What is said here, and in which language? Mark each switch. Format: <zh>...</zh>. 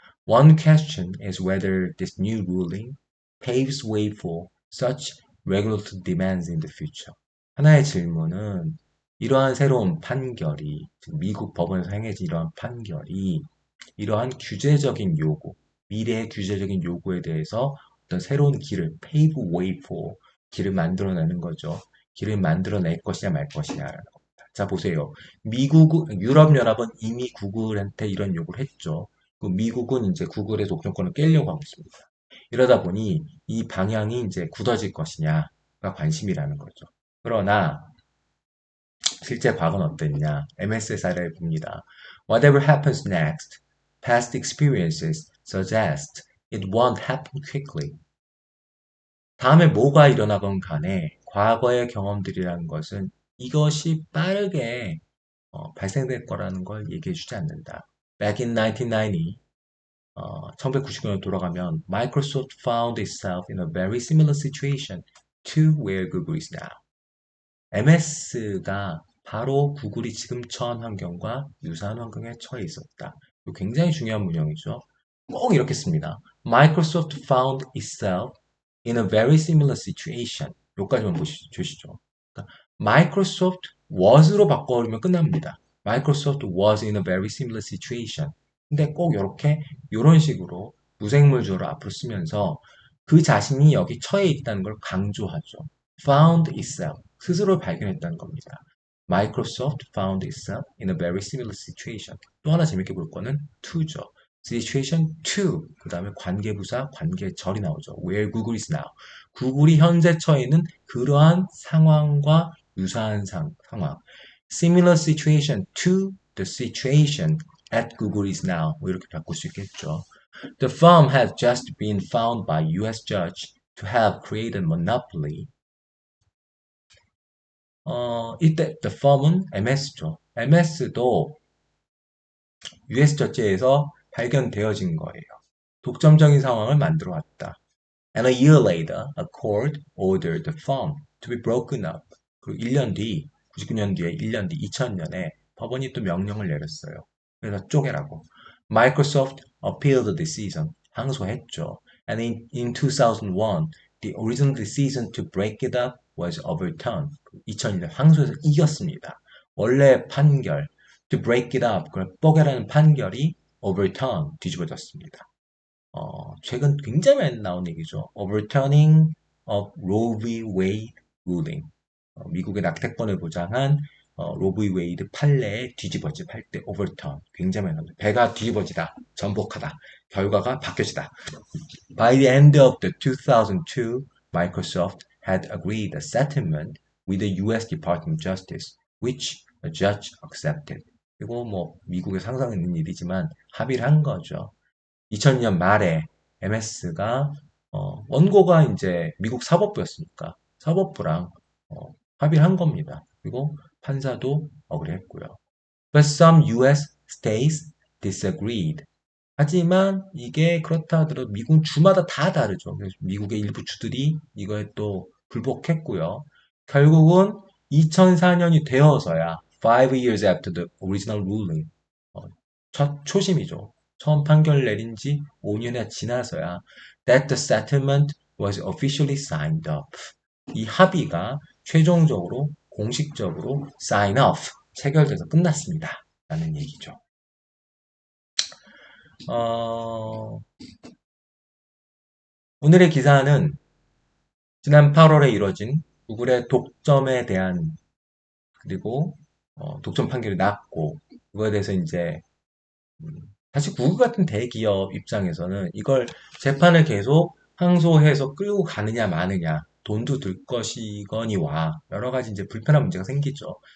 <en>One question is whether this new ruling paves way for such regulatory demands in the future.</en> <ko>하나의 질문은 이러한 새로운 판결이, 미국 법원에서 행해진 이러한 판결이 이러한 규제적인 요구, 미래의 규제적인 요구에 대해서 어떤 새로운 길을</ko> <en>pave way for</en> <ko>길을 만들어내는 거죠. 길을 만들어낼 것이냐 말 것이냐라는 겁니다. 자 보세요. 유럽연합은 이미 구글한테 이런 요구를 했죠. 미국은 이제 구글의 독점권을 깨려고 하고 있습니다. 이러다 보니 이 방향이 이제 굳어질 것이냐가 관심이라는 거죠. 그러나 실제 과거는 어땠냐? MS의 사례를 봅니다.</ko> <en>Whatever happens next, past experiences suggest it won't happen quickly.</en> <ko>다음에 뭐가 일어나건 간에 과거의 경험들이라는 것은 이것이 빠르게 발생될 거라는 걸 얘기해 주지 않는다.</ko> <en>Back in 1990,</en> <ko>1999년 돌아가면</ko> <en>Microsoft found itself in a very similar situation to where Google is now.</en> <ko>MS가 바로 구글이 지금 처한 환경과 유사한 환경에 처해 있었다. 이거 굉장히 중요한 문형이죠. 꼭 이렇게 씁니다.</ko> <en>Microsoft found itself in a very similar situation.</en> <ko>여기까지만 보시죠. 그러니까 Microsoft was로 바꿔버리면 끝납니다.</ko> <en>Microsoft was in a very similar situation.</en> <ko>근데 꼭 이렇게 이런 식으로 무생물주어를 앞으로 쓰면서 그 자신이 여기 처해 있다는 걸 강조하죠.</ko> <en>found itself.</en> <ko>스스로 발견했다는 겁니다.</ko> <en>Microsoft found itself in a very similar situation.</en> <ko>또 하나 재밌게 볼 거는 to죠. situation to, 그 다음에 관계부사, 관계절이 나오죠.</ko> <en>Where Google is now.</en> <ko>구글이 현재 처해 있는 그러한 상황과 유사한 상황.</ko> <en>Similar situation to the situation at Google is now.</en> <ko>뭐 이렇게 바꿀 수 있겠죠.</ko> <en>The firm has just been found by U.S. judge to have created monopoly.</en> <ko>이때 the firm은 MS죠. MS도 US 저지에서 발견되어진 거예요. 독점적인 상황을 만들어 왔다.</ko> <en>And a year later, a court ordered the firm to be broken up.</en> <ko>그리고 1년 뒤, 99년 뒤에 1년 뒤, 2000년에 법원이 또 명령을 내렸어요. 그래서 쪼개라고.</ko> <en>Microsoft appealed the decision.</en> <ko>항소했죠.</ko> <en>And in 2001, the original decision to break it up was overturned.</en> <ko>2001년 항소에서 이겼습니다. 원래 판결,</ko> <en>to break it up,</en> <ko>그걸 뽀개라는 판결이 overturn, 뒤집어졌습니다. 최근 굉장히 많이 나온 얘기죠.</ko> <en>Overturning of Roe v. Wade ruling.</en> <ko>미국의 낙태권을 보장한 로브 웨이드 판례의 뒤집어짐 할 때 overturn 굉장히 많이 나옵니다. 배가 뒤집어지다, 전복하다, 결과가 바뀌어지다.</ko> <en>By the end of the 2002, Microsoft had agreed a settlement with the U.S. Department of Justice, which the judge accepted.</en> <ko>이거 뭐 미국에 상상 있는 일이지만 합의를 한 거죠. 2000년 말에 MS가 원고가 이제 미국 사법부였으니까 사법부랑 합의를 한 겁니다. 그리고 판사도 억울했고요.</ko> <en>But some US states disagreed.</en> <ko>하지만 이게 그렇다 하더라도 미국 주마다 다 다르죠. 그래서 미국의 일부 주들이 이거에 또 불복했고요. 결국은 2004년이 되어서야</ko> <en>5 years after the original ruling</en> <ko>어, 첫 초심이죠. 처음 판결 내린 지 5년이 지나서야</ko> <en>that the settlement was officially signed up.</en> <ko>이 합의가 최종적으로 공식적으로</ko> <en>sign off</en> <ko>체결돼서 끝났습니다. 라는 얘기죠. 어, 오늘의 기사는 지난 8월에 이뤄진 구글의 독점에 대한 그리고 독점 판결이 났고 그거에 대해서 이제 사실 구글 같은 대기업 입장에서는 이걸 재판을 계속 항소해서 끌고 가느냐 마느냐 돈도 들 것이거니와 여러 가지 이제 불편한 문제가 생기죠.</ko>